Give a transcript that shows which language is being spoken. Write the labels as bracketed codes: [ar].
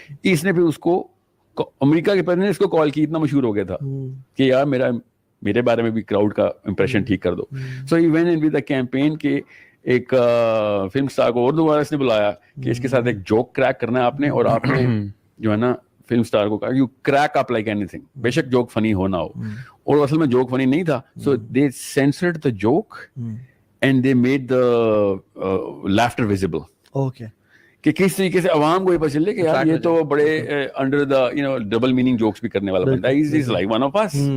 [ur] اس نے پھر اس کو امریکہ کے پریزیڈنٹ اس کو کال کی, اتنا مشہور ہو گیا تھا کہ یار میرے بارے میں بھی کراؤڈ کا امپریشن ٹھیک کر دو. [en] so he went in with a campaign [ur] کہ ایک فلم اسٹار کو اور دوبارہ اس نے بلایا کہ اس کے ساتھ ایک جوک کریک کرنا ہے آپ نے, اور آپ نے جو ہے نا فلم اسٹار کو کہا [en] you crack up like anything, [ur] بے شک جوک فنی ہو نہ ہو. اور اصل میں جوک فنی نہیں تھا. [en] So they censored the joke and they made the laughter visible. Okay, [ur] کہ کس طریقے سے عوام کو یہ پتہ چلے کہ یار یہ تو بڑے [en] under the double meaning jokes [ur] بھی کرنے والا بندہ ہے, [en] Is like one of us.